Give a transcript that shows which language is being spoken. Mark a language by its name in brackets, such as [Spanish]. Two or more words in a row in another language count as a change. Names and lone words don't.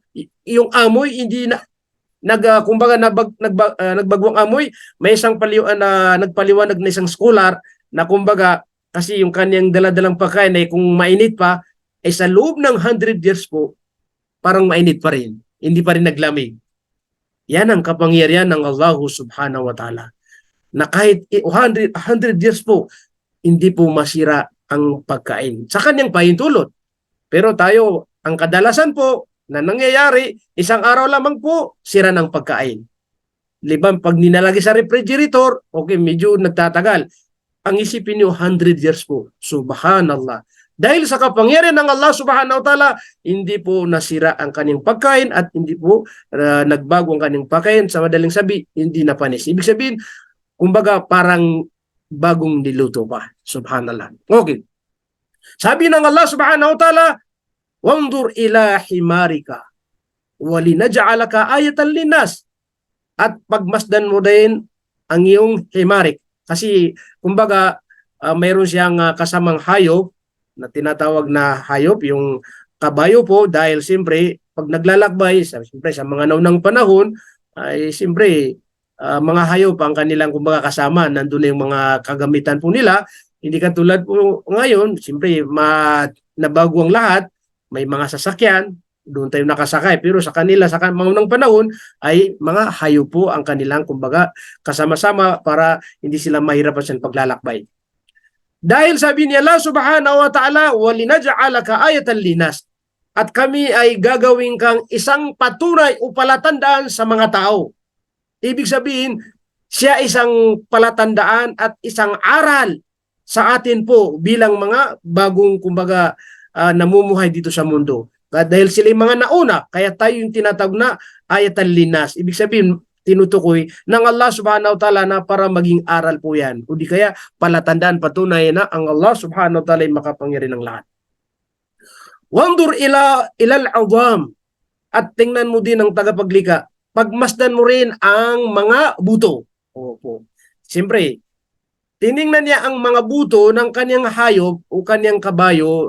[Filipino] Yung amoy hindi na kumbaga nagbagwang amoy. May isang nagpaliwanag na isang scholar na kumbaga kasi yung kanyang daladalang pagkain ay kung mainit pa ay sa loob ng 100 years po parang mainit pa rin. Hindi pa rin naglamig. Yan ang kapangyarihan ng Allah [Arabic] سبحانه وتعالى. [Filipino] Na kahit 100 years po hindi po masira ang pagkain sa kanyang pahintulot. Pero tayo, ang kadalasan po na nangyayari, isang araw lamang po, sira ng pagkain. Liban, pag ninalagay sa refrigerator, okay, medyo nagtatagal. Ang isipin niyo, 100 years po. Subhanallah. Dahil sa kapangyarihan ng Allah [Arabic] سبحانه وتعالى, [Filipino] hindi po nasira ang kanyang pagkain at hindi po nagbago ang kanyang pagkain. Sa madaling sabi, hindi na panis. Ibig sabihin, kumbaga parang bagong niluto pa. Subhanallah. Okay. Sabi ng [Arabic] Allah سبحانه وتعالى وانظر إلى حمارك ولنجعلك آية للناس. [Filipino] At pagmasdan mo din ang iyong himarik. Kasi kumbaga mayroon siyang kasamang hayop na tinatawag na hayop, yung kabayo po, dahil siyempre pag naglalakbay, siyempre sa mga naunang panahon, ay siyempre mga hayop ang kanilang kumbaga kasama, nandun na yung mga kagamitan po nila. Hindi katulad po ngayon, siyempre nabago ang lahat, may mga sasakyan, doon tayo nakasakay. Pero sa kanila, sa mga unang panahon, ay mga hayop po ang kanilang kumbaga kasama-sama para hindi sila mahirapan sa paglalakbay. Dahil sabi ni [Arabic] Allah سبحانه وتعالى ولنجعلك آية للناس. [Filipino] At kami ay gagawin kang isang patunay o palatandaan sa mga tao. Ibig sabihin, siya isang palatandaan at isang aral sa atin po bilang mga bagong kumbaga namumuhay dito sa mundo. Dahil sila yung mga nauna, kaya tayo yung tinatawag na [Arabic] آية للناس. [Filipino] Ibig sabihin, tinutukoy ng Allah [Arabic] سبحانه وتعالى [Filipino] na para maging aral po yan. O di kaya palatandaan, patunay na ang Allah [Arabic] سبحانه وتعالى [Filipino] ay makapangyarihan ng lahat. [Arabic] وانظر إلى العظام, [Filipino] at tingnan mo din ang tagapaglika. Pagmasdan mo rin ang mga buto. Opo. Siyempre, tiningnan niya ang mga buto ng kanyang hayop o kanyang kabayo.